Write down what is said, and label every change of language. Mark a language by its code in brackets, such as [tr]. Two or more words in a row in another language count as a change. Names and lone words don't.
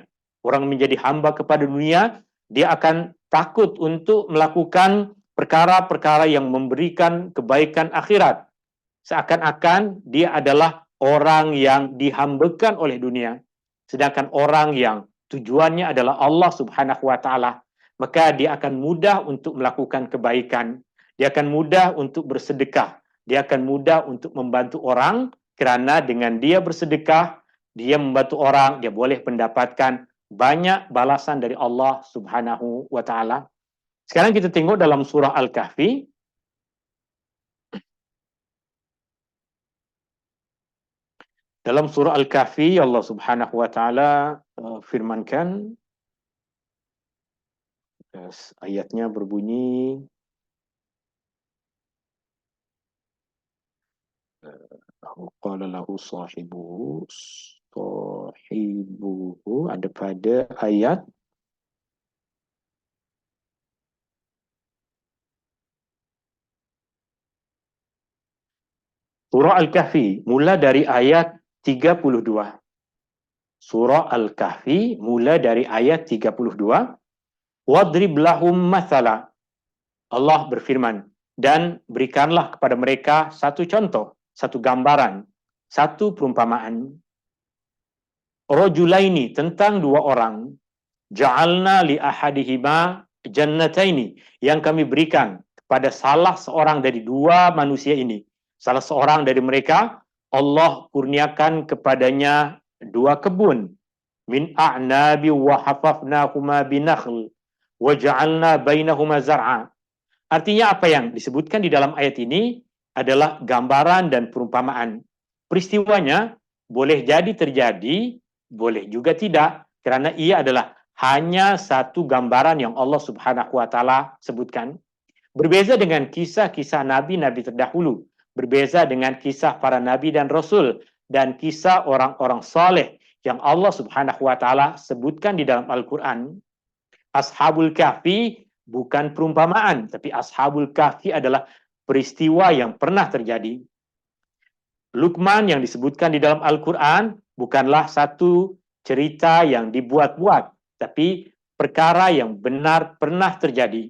[ms] Orang menjadi hamba kepada dunia, dia akan takut untuk melakukan perkara-perkara yang memberikan kebaikan akhirat. Seakan-akan dia adalah orang yang dihambakan oleh dunia. Sedangkan orang yang tujuannya adalah Allah [ar] سبحانه وتعالى, [ms] maka dia akan mudah untuk melakukan kebaikan. Dia akan mudah untuk bersedekah. Dia akan mudah untuk membantu orang, kerana dengan dia bersedekah, dia membantu orang, dia boleh mendapatkan banyak balasan dari Allah [ar] سبحانه وتعالى. [ms] Sekarang kita tengok dalam surah Al-Kahfi. Dalam surah Al-Kahfi, Allah [ar] سبحانه وتعالى [ms] firmankan, ayatnya berbunyi, [ar] قال له صاحبه, [ms] ada pada ayat surah Al-Kahfi, mula dari ayat 32. Surah Al-Kahfi, mula dari ayat 32. [ar] واضرب لهم مثلا. [ms] Allah berfirman, dan berikanlah kepada mereka satu contoh, satu gambaran, satu perumpamaan. Rajulaini, tentang dua orang. [ar] جعلنا لأحدهما جنتين, [ms] yang kami berikan kepada salah seorang dari dua manusia ini. Salah seorang dari mereka, Allah kurniakan kepadanya 2 kebun. [ar] من أعناب وحففناهما بنخل وجعلنا بينهما زرعا. [ms] Artinya apa yang disebutkan di dalam ayat ini adalah gambaran dan perumpamaan. Peristiwanya boleh jadi terjadi, boleh juga tidak, karena ia adalah hanya satu gambaran yang Allah [ar] سبحانه وتعالى [ms] sebutkan. Berbeza dengan kisah-kisah nabi-nabi terdahulu, berbeza dengan kisah para nabi dan rasul, dan kisah orang-orang saleh yang Allah [ar] سبحانه وتعالى [ms] sebutkan di dalam Al-Qur'an. Ashabul Kahfi bukan perumpamaan, tapi Ashabul Kahfi adalah peristiwa yang pernah terjadi. Luqman yang disebutkan di dalam Al-Quran bukanlah satu cerita yang dibuat-buat, tapi perkara yang benar pernah terjadi.